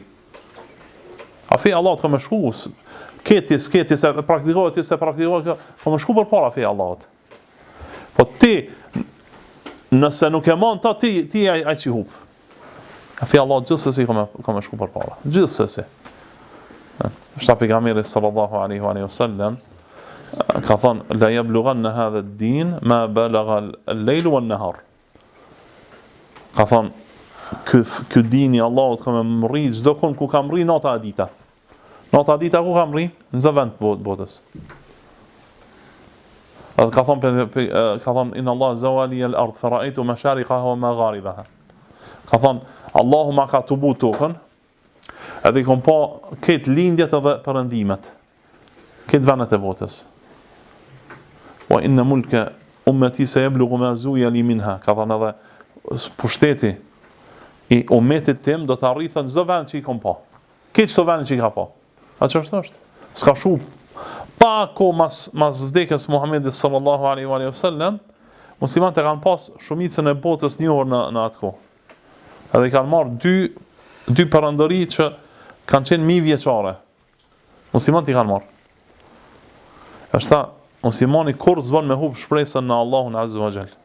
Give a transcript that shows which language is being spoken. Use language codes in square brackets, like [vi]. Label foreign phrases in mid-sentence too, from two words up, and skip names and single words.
[sq] A feja Allahut ka më shku, sketi se praktikohet, ka më shku përpara feja Allahut. Po ti, nëse nuk e mon ta, ti ai që hub. A feja Allahut gjithsesi ka më shku përpara. Gjithsesi. Shta pejgamberi [ar] صلى الله عليه وسلم [sq] ka thonë, [ar] لا يبلغن هذا الدين ما بلغ الليل والنهار. [sq] Ka thonë, ky dini Allahut ka më rri çdo kon ku ka mri nata e dita. Nata e dita ku ka mri? Në çdo vend botës. Edhe ka thonë [ar] إن الله زوى لي الأرض فرأيت مشارقها ومغاربها. [sq] Ka thonë Allahu ma ka tubu tokën. Edhe kom pa këtë lindjet edhe perëndimet. Këtë vendet e botës. [ar] وإن ملك أمتي سيبلغ ما زوي لي منها. [sq] Ka thonë edhe pushteti i umetit tim do të arritën çdo vend që i kom pa. Këtë çdo vend që i ka pa. A çfarë është? S'ka shu pa ko mas vdekjes Muhamedit [ar] صلى الله عليه وسلم, [sq] muslimanët e kanë pas shumicën e botës një orë në atë kohë. Edhe kanë marrë dy perandori që kanë qenë mijë vjeçare. Muslimanët i kanë marrë. Është tha, muslimani kur s'bën me hub shpresën në Allahun [ar] عز وجل.